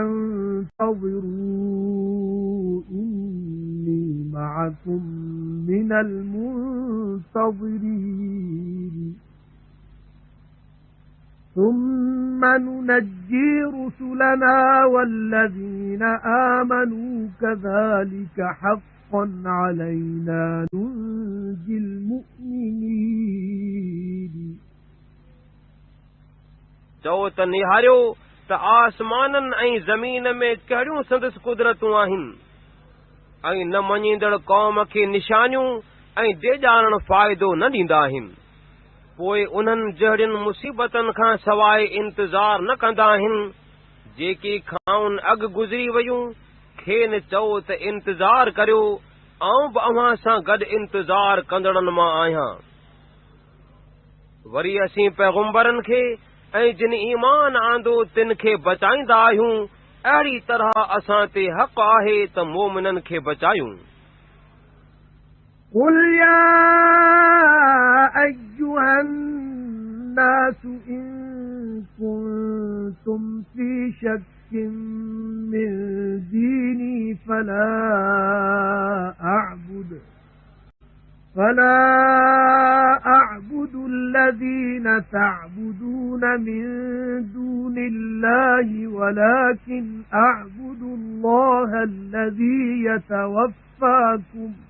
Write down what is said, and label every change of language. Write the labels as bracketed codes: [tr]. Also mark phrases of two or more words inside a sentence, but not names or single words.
[ar] فانتظروا إني معكم من المنتظرين ثم ننجي رسلنا والذين آمنوا كذلك حقا علينا ننجي المؤمنين [sd] चओ त निहारियो त आसमाननि ऐं ज़मीन में कहिड़ियूं संदसि कुदरतूं आहिनि ऐं न मञींदड़ क़ौम खे निशानियूं ऐं ॾेॼारण फ़ाइदो न ॾींदा आहिनि। पोइ उन्हनि जहिड़ियुनि मुसीबतनि खां सवाइ इंतज़ार न कंदा आहिनि जेकी खाउन अॻु गुज़री वयूं। खेनि चओ त इंतज़ार करियो आऊं बि अव्हां सां गॾु इंतज़ार कंदड़नि मां आहियां। वरी असीं पैगुम्बरनि खे ऐं जिन ईमान आंदो तिन खे बचाईंदा आहियूं अहिड़ी तरह असां ते हक़ आहे त मोमिननि खे बचायूं। [ar] قل يا أيها الناس إن كنتم في شك من ديني فلا أعبد الذين تعبدون من دون الله ولكن أعبد الله الذي يتوفاكم